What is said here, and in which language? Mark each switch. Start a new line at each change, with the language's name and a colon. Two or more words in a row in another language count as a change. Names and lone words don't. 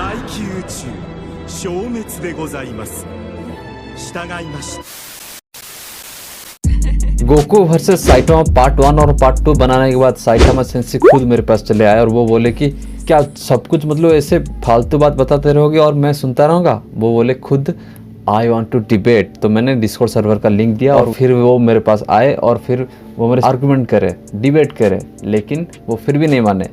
Japanese: 気宇宙消滅でございます。従いました。
Hindi: गोकू वर्सेस साइटामा पार्ट 1 और पार्ट 2 बनाने के बाद साइटामा सेंसी खुद मेरे पास चले आए और वो बोले कि क्या सब कुछ मतलब ऐसे फालतू बात बताते रहोगे और मैं सुनता रहूँगा। वो बोले खुद
English: I want to debate.
Hindi: तो मैंने डिस्कॉर्ड सर्वर का लिंक दिया और फिर वो मेरे पास आए और फिर वो मेरे आर्गुमेंट करे, डिबेट करे, लेकिन वो फिर भी नहीं माने।